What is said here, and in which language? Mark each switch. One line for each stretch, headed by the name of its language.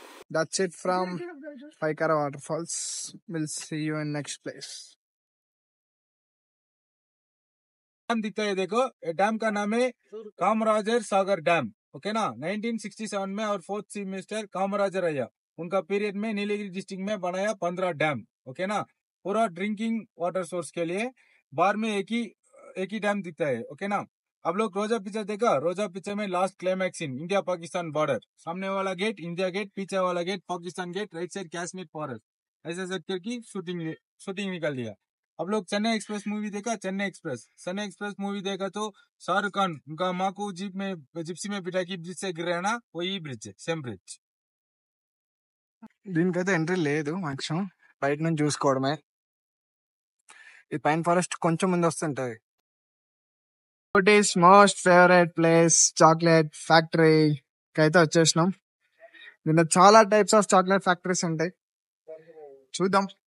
English: That's it from Paikara Waterfalls. We'll see you in next place.
Hindi: Dam दिखता है देखो, dam का नाम है कामराजर सागर डैम, ओके ना. 1967 में और 4th चीफ मिनिस्टर कामराजर आया, उनका पीरियड में नीलगिरी डिस्ट्रिक्ट में बनाया 15 डैम, ओके ना. पूरा ड्रिंकिंग वाटर सोर्स के लिए बाहर में एक ही डैम दिखता है, ओके ना. अब लोग रोजा पिक्चर देखा, रोजा पिक्चर में last climax scene India Pakistan border, सामने वाला गेट इंडिया गेट, पीछे वाला gate Pakistan gate, right side Kashmir forest, ऐसे सेक्टर की शूटिंग निकल दिया. आप लोग चेन्नई एक्सप्रेस मूवी देखा? चेन्नई एक्सप्रेस मूवी देखा तो शाहरुख खान उनका माँ को जिप्सी में बिठा के ब्रिज से गिरा ना, वही ब्रिज है, सेम ब्रिज.
Telugu: దీనికైతే ఎంట్రీ లేదు, మాక్సిమం బయట నుంచి చూసుకోవడమే. ఈ పైన్ ఫారెస్ట్ కొంచెం ముందు వస్తుంటది.
English: is most favourite place chocolate factory
Telugu: అయితే వచ్చేసినాం. దీంట్లో చాలా టైప్స్ ఆఫ్ చాక్లెట్ ఫ్యాక్టరీస్ ఉంటాయి, చూద్దాం.